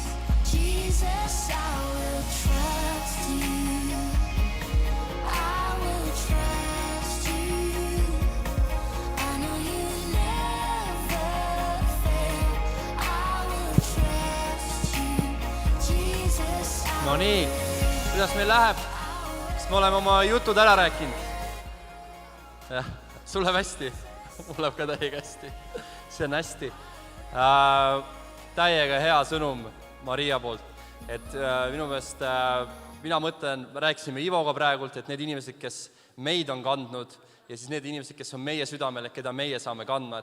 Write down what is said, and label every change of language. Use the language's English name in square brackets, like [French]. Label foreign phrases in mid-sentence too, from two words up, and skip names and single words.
[English] Jesus, I will trust you. I will trust you. I know you never fail. I will trust you. Jesus, I [Estonian] No nii, kuidas meil läheb? Kas me oleme oma jutud ära rääkinud? Jah, sul läheb hästi? Mul läheb ka täiega hästi. See on hästi. Täiega hea sõnum Maria poolt. Et minu meelest, mina mõtlen, rääkisime Ivoga praegult, et need inimesed, kes meid on kandnud ja siis need inimesed, kes on meie südamel, keda meie saame kandma.